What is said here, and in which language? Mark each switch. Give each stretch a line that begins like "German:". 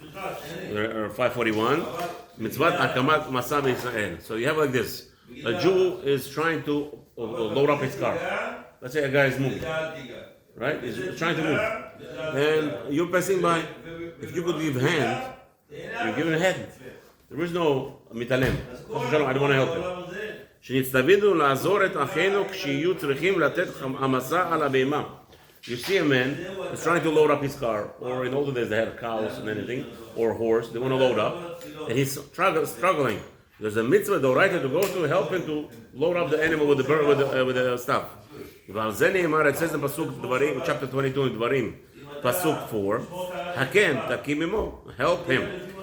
English: 541.
Hebrew: Mitzvah akamat masa b'Yisrael.
English: So you have like this. A Jew is trying to load up his car. Let's say a guy is moving, right? He's trying to move, and you're passing by. If you could give hand, you're giving a hand. There is no mitalem. I don't want to help him.
Hebrew: שנצטווינו לעזור את אחינו כשיהיו צריכים לתת המסע על הבהמה.
English: You see a man is trying to load up his car, or in older days they had cows and anything, or a horse. They want to load up, and he's struggling. There's a mitzvah d'oraita to go to help him to load up the animal with the stuff. It says in Pasuk Dvarim, chapter 22 in Dvarim, Pasuk 4,
Hebrew: Hakem takimimo,
English: help him.